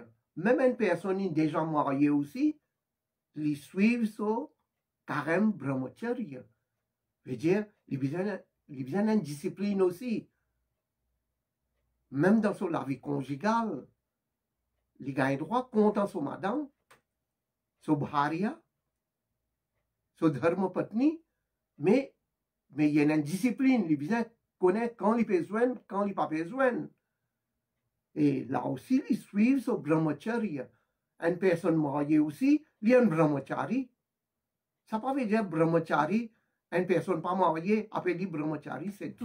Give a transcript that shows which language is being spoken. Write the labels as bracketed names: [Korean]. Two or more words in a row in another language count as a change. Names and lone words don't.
[French] Même une personne déjà mariée aussi, ils suivent son [Sanskrit] karem brahmacharya. [French] Veut dire, il besoin d'une discipline aussi. Même dans la vie conjugale, il gagne droit contre son madame, son bharya, son [Sanskrit] dharma patni, [French] mais il y a une discipline, il besoin connaître quand il a besoin, quand il n'a pas besoin. Et là aussi, ils suivent son brahmacharya. Une personne mariée aussi, il y a un brahmachari. Ça ne veut pas dire brahmachari, une personne pas mariée, appelée brahmachari, c'est tout.